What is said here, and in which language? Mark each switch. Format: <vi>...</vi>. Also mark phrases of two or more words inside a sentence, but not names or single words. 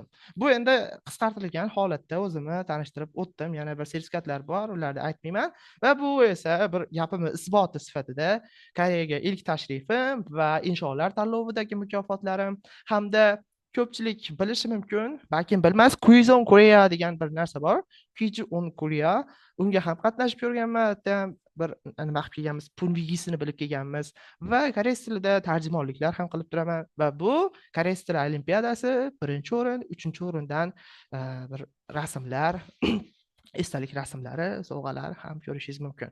<uz>Bu endi qisqartirilgan holatda o'zimni tanishtirib o'tdim. Yana bir sertifikatlar bor, ularni aytmayman va bu esa bir gapimni isboti sifatida Koreyaga ilk tashrifim va insholar tanlovidagi mukofotlarim hamda ko'pchilik bilishi mumkin, balkim bilmas, Quiz on Korea degan bir narsa bor. Quiz on Korea, unga ham qatnashib ko'rganman, bir nima qilib kelganmiz, punvigisini bilib kelganmiz va koreys tilida tarjimonliklar ham qilib turaman va bu koreys tili olimpiadasi 1-o'rin, 3-o'rindan bir rasmlar esdalik rasmlari, sovg'alar ham ko'rishingiz mumkin.</uz>